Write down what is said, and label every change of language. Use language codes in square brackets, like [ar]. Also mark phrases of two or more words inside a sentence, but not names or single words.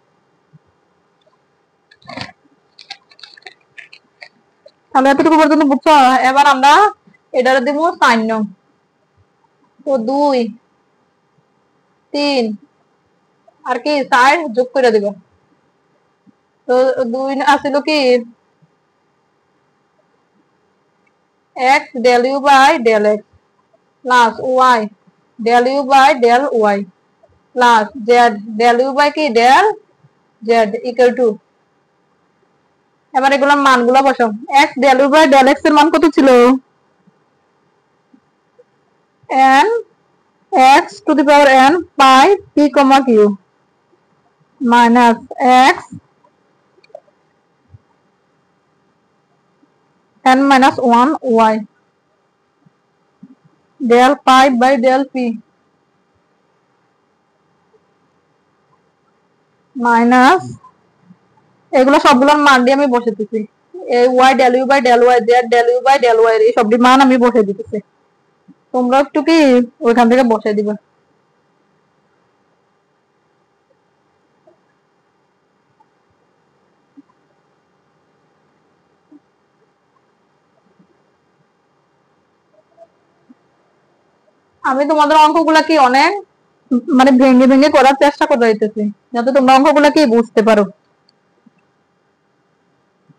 [bn] তাহলে এতটুকু পর্যন্ত বুঝছো। এবার আমরা এটারে দিব সাইন নং, তো 2 3 আর কি 4 যোগ করে দিব, তো 2 আসিল কি [en] x del u by del x plus y del u by del y plus z del u by কি del z equal to, [bn] এবার এগুলোর মানগুলো বসাও। [en] x del u by del x [bn] এর মান কত ছিল, [en] n x to the power n pi p comma q minus x n minus 1 y del pi by del p [bn] মাইনাস এগুলো সবগুলোর মান দিয়ে আমি বসে দিতেছি, এই [en] y del u by del y z del u by del y [bn] এই সবটি মান আমি বসে দিতেছি, তোমরা একটু কি ওইখান থেকে বসে দিবা। আমি তোমাদের অঙ্কগুলা কি অনেক মানে ভেঙে ভেঙে করার চেষ্টা করে দিতেছি, যাতে তোমরা অঙ্কগুলা কি বুঝতে পারো।